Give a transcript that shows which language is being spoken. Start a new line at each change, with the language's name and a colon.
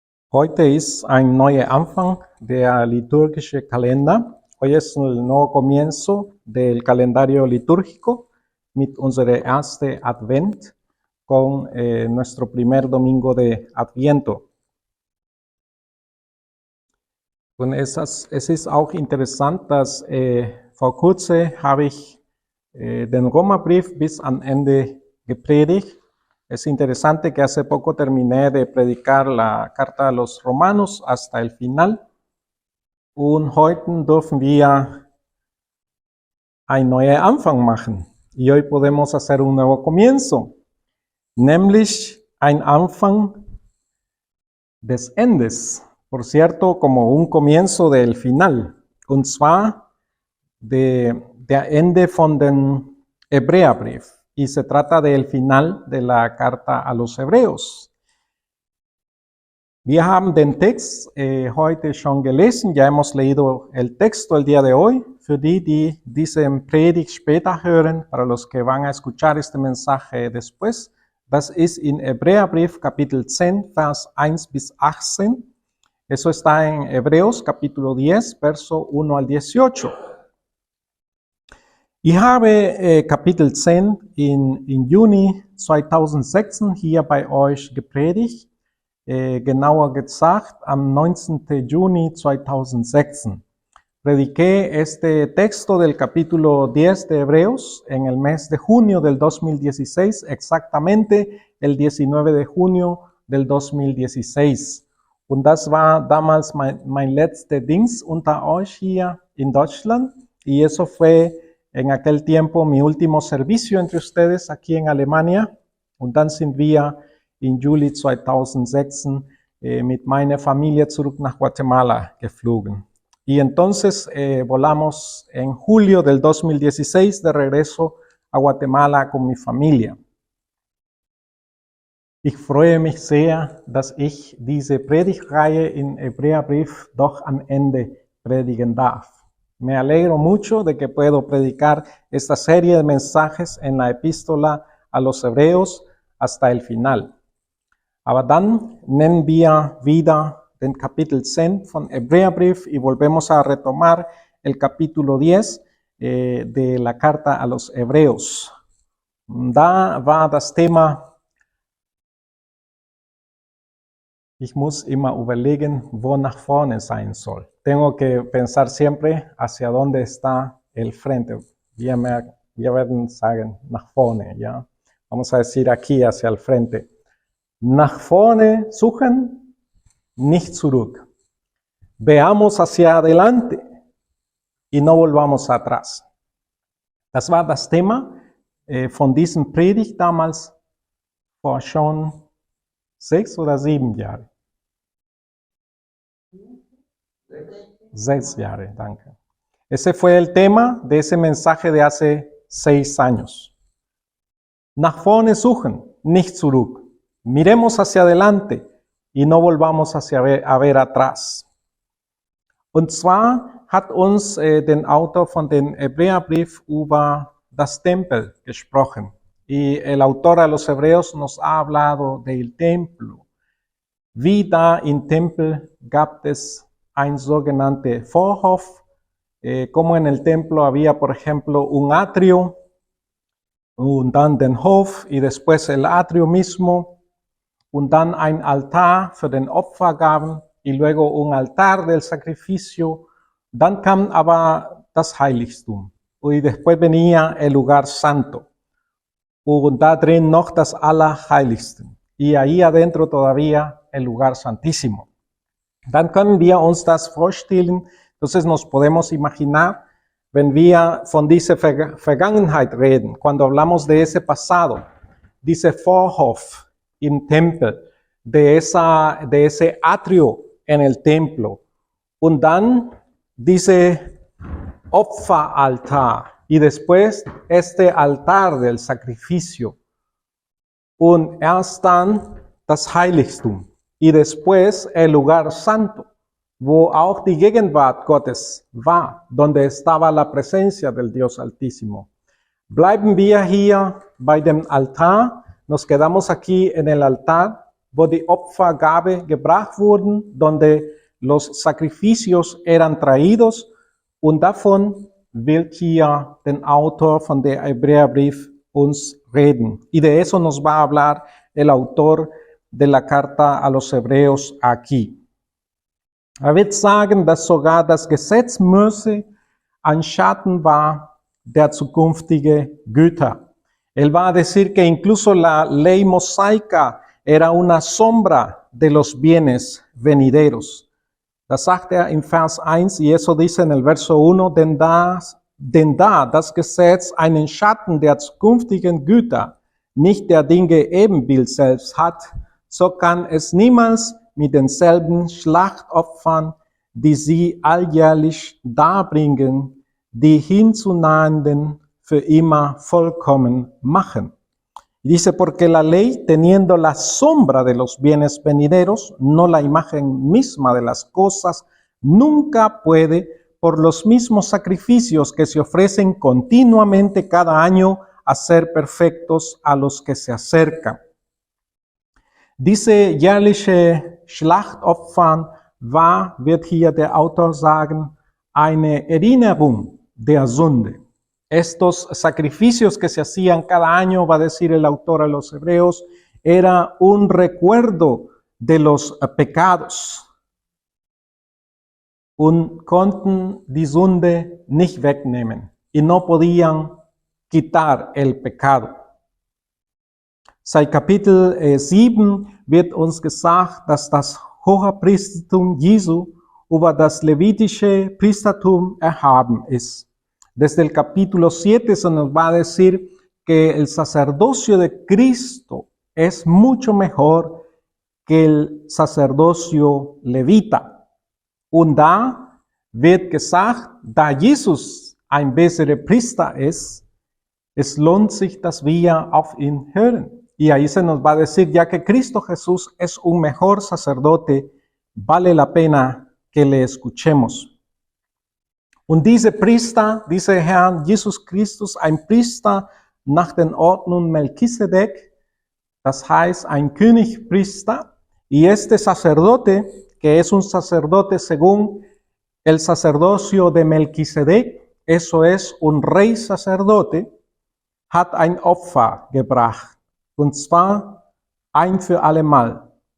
German: Heute ist ein neuer Anfang der liturgische Kalender.
Spanish: Hoy es el nuevo comienzo del calendario litúrgico
German: mit unserer erste Advent
Spanish: con nuestro primer domingo de Adviento.
German: Und es ist auch interessant, dass vor kurzem habe ich den Römerbrief bis am Ende gepredigt.
Spanish: Es interesante que hace poco terminé de predicar la carta a los romanos hasta el final.
German: Und heute dürfen wir einen neuen Anfang machen.
Spanish: Y hoy podemos hacer un nuevo comienzo.
German: Nämlich ein Anfang des Endes.
Spanish: Por cierto, como un comienzo del final.
German: Und zwar der Ende von den Hebräerbrief.
Spanish: Y se trata del final de la carta a los Hebreos.
German: Wir haben den Text heute schon gelesen,
Spanish: ya hemos leído el texto el día de hoy.
German: Für die diesen Predigt später hören,
Spanish: para los que van a escuchar este mensaje después,
German: das ist in Hebräerbrief Kapitel 10, Vers 1 bis 18.
Spanish: Eso está en Hebreos Capítulo 10, verso 1 al 18.
German: Ich habe Kapitel 10 in Juni 2006 hier bei euch gepredigt, genauer gesagt am 19. Juni 2006.
Spanish: Prediqué este texto del capítulo 10 de Hebreos en el mes de junio del 2016, exactamente el 19 de junio del 2016.
German: Und das war damals mein letzter Dienst unter euch hier in Deutschland.
Spanish: Y eso fue en aquel tiempo mi último servicio entre ustedes aquí en Alemania.
German: Und dann sind wir in Juli 2006 mit meiner Familie zurück nach Guatemala geflogen.
Spanish: Y entonces volamos en julio del 2016 de regreso a Guatemala con mi familia.
German: Ich freue mich sehr, dass ich diese Predigtreihe in Hebräerbrief doch am Ende predigen darf.
Spanish: Me alegro mucho de que puedo predicar esta serie de mensajes en la epístola a los Hebreos hasta el final.
German: Aber dann nennen wir wieder den Kapitel 10 von Hebräerbrief
Spanish: y volvemos a retomar el capítulo 10 de la carta a los Hebreos.
German: Da war das Thema, ich muss immer überlegen, wo nach vorne sein soll.
Spanish: Tengo que pensar siempre hacia dónde está el frente.
German: Wir werden sagen, nach vorne, ¿ya?
Spanish: Vamos a decir aquí, hacia el frente.
German: Nach vorne suchen, nicht zurück.
Spanish: Veamos hacia adelante y no volvamos atrás.
German: Das war das Thema von diesem Predigt damals vor schon 6 oder 7 Jahre. 6 Jahre, danke.
Spanish: Ese fue el tema de ese mensaje de hace 6 años.
German: Nach vorne suchen, nicht zurück.
Spanish: Miremos hacia adelante y no volvamos a ver atrás.
German: Und zwar hat uns den Autor von den Hebräerbrief über das Tempel gesprochen.
Spanish: Y el autor a los Hebreos nos ha hablado del templo.
German: Wie da im Tempel gab es ein sogenannte Vorhof,
Spanish: como en el templo había, por ejemplo, un atrio,
German: und dann den Hof
Spanish: y después el atrio mismo,
German: und dann ein Altar für den Opfergaben
Spanish: y luego un altar del sacrificio.
German: Dann kam aber das Heiligtum
Spanish: y después venía el lugar santo.
German: Und da drin noch das Allerheiligste.
Spanish: Y ahí adentro todavía el lugar santísimo.
German: Dann können wir uns das vorstellen.
Spanish: Entonces nos podemos imaginar,
German: wenn wir von dieser Vergangenheit reden,
Spanish: cuando hablamos de ese pasado,
German: diese Vorhof im Tempel,
Spanish: de ese atrio en el templo.
German: Und dann diese Opferaltar.
Spanish: Y después este altar del sacrificio.
German: Und erst dann das Heiligtum.
Spanish: Y después el lugar santo,
German: wo auch die Gegenwart Gottes war,
Spanish: donde estaba la presencia del Dios Altísimo.
German: Bleiben wir hier bei dem Altar.
Spanish: Nos quedamos aquí en el altar.
German: wo die Opfergabe gebracht wurden,
Spanish: donde los sacrificios eran traídos,
German: und davon will hier der Autor von der Hebräerbrief uns reden.
Spanish: Y de eso nos va a hablar el autor de la carta a los Hebreos aquí.
German: Wird sagen, dass sogar das Gesetz Mose ein Schatten war der zukünftigen Güter.
Spanish: Él va a decir que incluso la ley mosaica era una sombra de los bienes venideros.
German: Das sagt in Vers 1,
Spanish: y eso dice en el verso 1,
German: denn da das Gesetz einen Schatten der zukünftigen Güter, nicht der Dinge Ebenbild selbst hat, so kann es niemals mit denselben Schlachtopfern, die sie alljährlich darbringen, die hinzunahenden für immer vollkommen machen.
Spanish: Dice, porque la ley, teniendo la sombra de los bienes venideros, no la imagen misma de las cosas, nunca puede, por los mismos sacrificios que se ofrecen continuamente cada año, hacer perfectos a los que se acercan.
German: Diese jährliche Schlachtopfern war, wird hier der Autor sagen, eine Erinnerung der Sünde.
Spanish: Estos sacrificios que se hacían cada año, va a decir el autor a los Hebreos, era un recuerdo de los pecados.
German: Und konnten die Sünde nicht wegnehmen.
Spanish: Y no podían quitar el pecado.
German: Seit Kapitel 7 wird uns gesagt, dass das Hohepriestertum Jesu über das levitische Priestertum erhaben ist.
Spanish: Desde el capítulo 7 se nos va a decir que el sacerdocio de Cristo es mucho mejor que el sacerdocio levita.
German: Und da wird gesagt, da Jesus ein besserer Priester ist, es lohnt sich, dass wir auf ihn hören.
Spanish: Y ahí se nos va a decir, ya que Cristo Jesús es un mejor sacerdote, vale la pena que le escuchemos.
German: Und diese Priester, dieser Herr Jesus Christus, ein Priester nach den Ordnungen Melchisedec, das heißt ein Königpriester,
Spanish: y este sacerdote, que es un sacerdote según el sacerdocio de Melquisedec, eso es un rey sacerdote,
German: hat ein Opfer gebracht, und zwar ein für allemal.